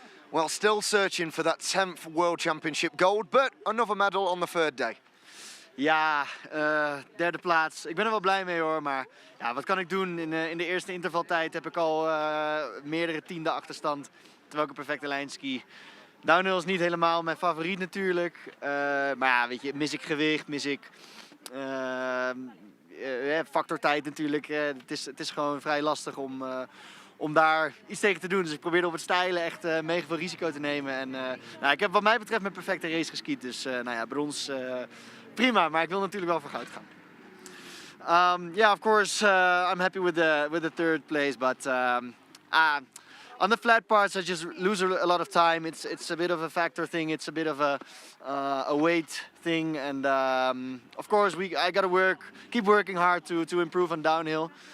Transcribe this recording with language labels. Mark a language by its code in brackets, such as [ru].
[en] Well, still searching for that 10th World Championship gold, but another medal on the third day. [nl] Ja, derde plaats. Ik ben er wel blij mee hoor, maar ja, wat kan ik doen? In de eerste intervaltijd heb ik al meerdere tiende achterstand, terwijl ik een perfecte lijn ski. Downhill is niet helemaal mijn favoriet natuurlijk, maar ja, weet je, mis ik gewicht, mis ik factor tijd natuurlijk. Het is gewoon vrij lastig om daar iets tegen te doen. Dus ik probeerde op het stijlen echt mega veel risico te nemen. En nou, ik heb wat mij betreft mijn perfecte race geskiet. Dus nou ja, brons prima, maar ik wil natuurlijk wel voor goud gaan. [en] Yeah, of course, I'm happy with the third place, but on the flat parts I just lose a lot of time. It's a bit of a factor thing. It's a bit of a weight thing, and of course I gotta keep working hard to improve on downhill.